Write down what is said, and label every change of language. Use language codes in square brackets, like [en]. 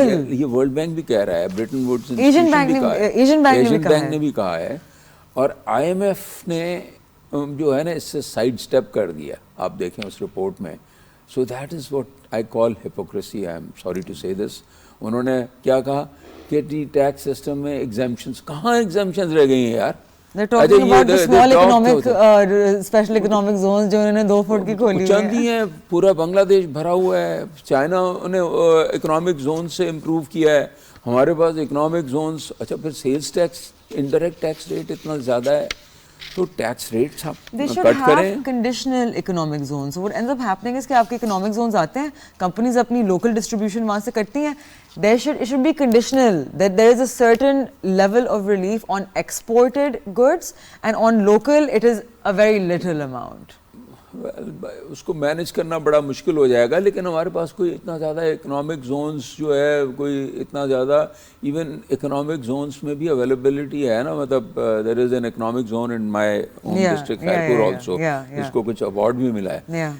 [ur] یہ world bank بھی کہہ رہا ہے, برٹن ووڈز ایشین بینک نے بھی کہا ہے, اور IMF نے جو ہے نا اس سے سائڈ اسٹیپ کر دیا. آپ دیکھیں اس رپورٹ میں [en] So that is what I call hypocrisy. I am sorry to say this. [ur] انہوں نے کیا کہا کہ ٹیکس سسٹم میں ایگزیمپشنز, کہاں ایگزیمپشنز رہ گئی ہیں یار. [en] They're talking about the small economic, special economic zones [ur] جو انہوں نے 2 فٹ کی کھولی چند ہی ہیں, پورا بنگلہ دیش بھرا ہوا ہے. چائنا نے اکنامک زون سے امپروو کیا ہے, ہمارے پاس اکنامک زونز. اچھا پھر sales tax, indirect tax rate اتنا زیادہ ہے, تو ٹیکس ریٹس آپ کٹ کریں. [en] Conditional economic zones. what ends up happening is [ur] کہ آپ کے اکنامک زونز آتے ہیں, کمپنیز اپنی لوکل ڈسٹریبیوشن وہاں سے کرتی ہیں. [en] it should be conditional, that there is a certain level of relief on exported goods and on local it is a very little amount. [ur] اس کو مینیج کرنا بڑا مشکل ہو جائے گا, لیکن ہمارے پاس کوئی اتنا زیادہ اکنامک زونز جو ہے, کوئی اتنا زیادہ ایون اکنامک زونز میں بھی اویلیبلٹی ہے نا. [en] مطلب there is an economic zone in my home district Khairpur also, [ur] اس کو کچھ ایوارڈ بھی ملا ہے.